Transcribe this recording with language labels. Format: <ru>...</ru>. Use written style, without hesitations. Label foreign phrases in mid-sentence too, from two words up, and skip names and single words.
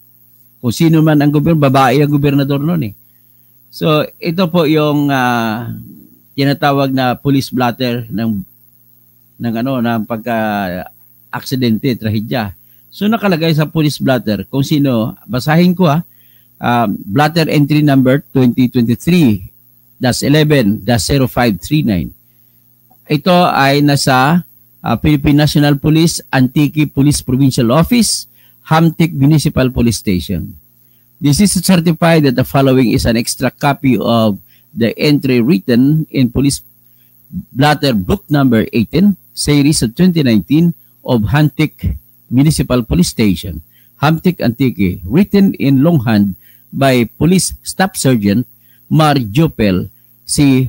<tl>Kung sino man ang gobyerno, babae ang gobernador noon eh. So, ito po yung tinatawag na</tl> <en>police blotter</en> <tl>ng pagka-aksidente, trahedya. So nakalagay sa</tl> <en>police blotter</en> <tl>kung sino, basahin ko</tl> <en>blotter entry number</en> <tl>2023-11-0539. Ito ay nasa Philippine National Police, Antique Police Provincial Office, Hamtic Municipal Police Station.</tl> <en>This is to certify that the following is an extra copy of the entry written in Police Blotter Book number 18, series of 2019 of Hamtic Municipal Police Station, Hamtic, Antique, written in longhand by Police Staff Sergeant Mar Jopel C.</en>